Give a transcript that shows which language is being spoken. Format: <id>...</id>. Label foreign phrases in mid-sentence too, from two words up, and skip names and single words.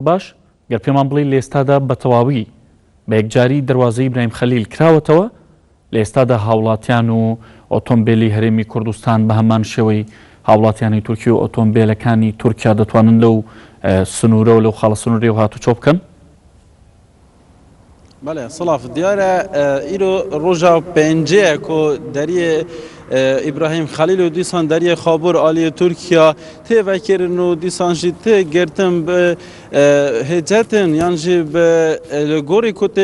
<ckb>باش گەر پێمان بڵێ لە ئێستادا بە تەواوی بە یەکجاری دەواازەی ئیبراهیم خەلیل کراوەتەوە لە ئێستادا هاوڵاتیان و ئۆتۆمبیلی هەرێمی کوردستان بە هەمان شێوەی هاوڵاتیانی تورکی و ئۆتۆمبیلەکانی تورکیا دەتوانن لەو سنوورە و لەو خاڵە سنووری و هاتوچۆ بکەن؟</ckb> <ku>بله صلاف دیاره ایرو روژا پنجه کو دریه ابراهیم خلیل و دیسان دریه خابور آلی ترکیا ته وکرن و دیسان جی ته گرتن به هجتن یعنی جی به گوری کته</ku>